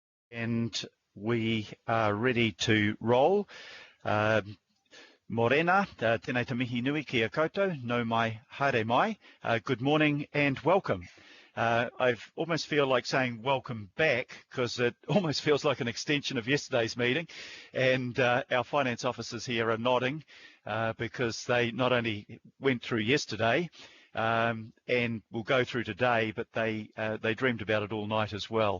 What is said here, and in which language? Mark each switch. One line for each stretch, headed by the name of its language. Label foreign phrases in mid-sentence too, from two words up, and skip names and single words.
English: And we are ready to roll.
Māori: Morena, tēnei te mihi nui ki a koutou, no mai haere mai.
English: Good morning and welcome. I almost feel like saying welcome back because it almost feels like an extension of yesterday's meeting. And our finance officers here are nodding because they not only went through yesterday, and will go through today, but they dreamed about it all night as well.